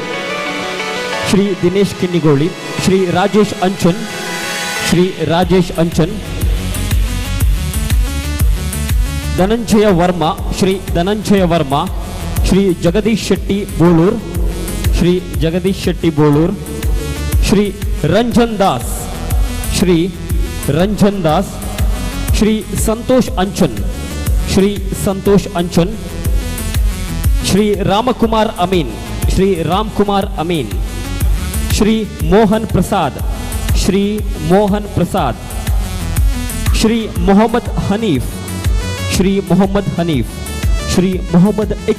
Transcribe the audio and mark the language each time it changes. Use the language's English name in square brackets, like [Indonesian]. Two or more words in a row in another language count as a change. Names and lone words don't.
[Kannada] ಶ್ರೀ ರಾಜೇಶ್ ಅಂಚನ್ ಧನಂಜಯ ವರ್ಮ ಶ್ರೀ ಜಗದೀಶ್ ಶೆಟ್ಟಿ ಬೋಳೂರ್ ಶ್ರೀ ರಂಜನ್ ದಾಸ್ ಶ್ರೀ ಸಂತೋಷ್ ಅಂಚನ್ ಶ್ರೀ ರಾಮಕುಮಾರ್ ಅಮೀನ್ ಶ್ರೀ ಮೋಹನ್ ಪ್ರಸಾದ್ ಶ್ರೀ ಮೊಹಮ್ಮದ್ ಹನೀಫ್ ಶ್ರೀ ಮೊಹಮ್ಮದ್